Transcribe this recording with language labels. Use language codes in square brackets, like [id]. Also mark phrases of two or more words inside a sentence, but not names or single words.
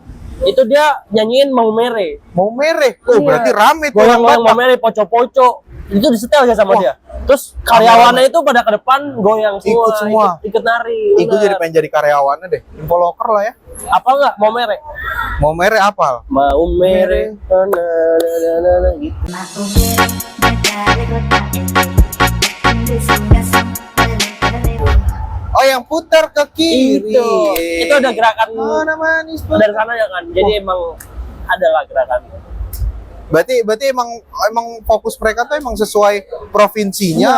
[id] Itu dia nyanyiin Mau Mere. Mau mereh. Oh Iya. berarti rame tuh. Goyang-goyang Mau Mere, poco-poco. Itu disetel aja sama Wah. dia. Terus karyawannya itu pada ke depan goyang semua, Ikut semua. ikut nari. Gue bener. jadi pengen jadi karyawannya deh. Info loker lah ya. Apa enggak Mau Mere? Mau mereh apal. Mau Mere. Na, na, na, na, na, gitu. Oh yang putar ke kiri. Itu ada gerakan Mana manis dari sana ya kan. Jadi emang adalah gerakan. Berarti emang fokus mereka tuh emang sesuai provinsinya